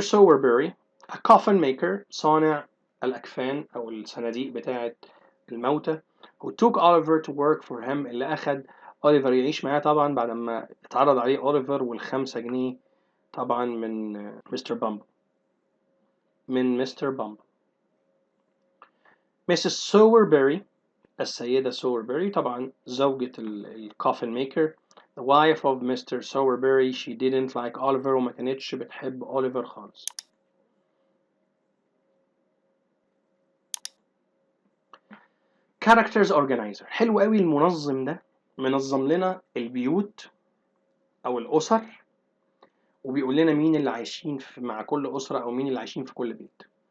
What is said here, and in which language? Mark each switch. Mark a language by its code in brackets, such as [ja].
[ar] Sowerberry, [en] a coffin maker، [ar] صانع الأكفان أو الصناديق بتاعة الموتى، [en] who took Oliver to work for him، [ar] اللي أخد أوليفر يعيش معاه طبعا بعد ما اتعرض عليه أوليفر والخمسة جنيه طبعا من مستر بامبل. [en] Mrs. [ar] Sowerberry، السيدة Sowerberry طبعا زوجة الكوفن ميكر، [en] the wife of Mr. [ar] Sowerberry، [en] she didn't like Oliver، [ar] وما كانتش بتحب أوليفر خالص. Characters Organizer، حلو قوي المنظم ده، منظم لنا البيوت أو الأسر، وبيقول لنا مين اللي عايشين مع كل أسرة أو مين اللي عايشين في كل بيت.